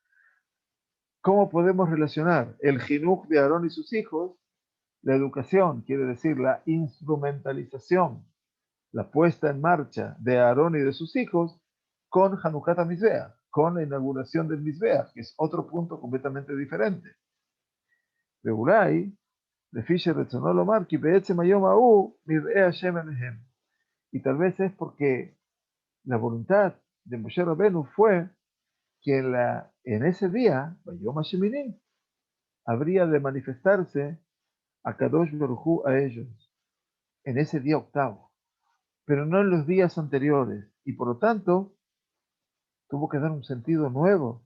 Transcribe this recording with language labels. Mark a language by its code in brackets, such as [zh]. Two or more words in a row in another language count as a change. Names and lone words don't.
[es] ¿cómo podemos relacionar el Jinuj de Aarón y sus hijos, la educación, quiere decir la instrumentalización, la puesta en marcha de Aarón y de sus hijos, con [he] חנוכת המזבח, [es] con la inauguración del Mizbeach, que es otro punto completamente diferente? [he] ואולי, לפי שרצונו לומר, כי בעצם היום ההוא נראה השם עליהם. [es] Y tal vez es porque la voluntad de Moshe Rabenu fue que en ese día, [he] ביום השמיני, [es] habría de manifestarse a [he] קדוש ברוך הוא [es] a ellos, en ese día octavo, pero no en los días anteriores, y por lo tanto tuvo que dar un sentido nuevo.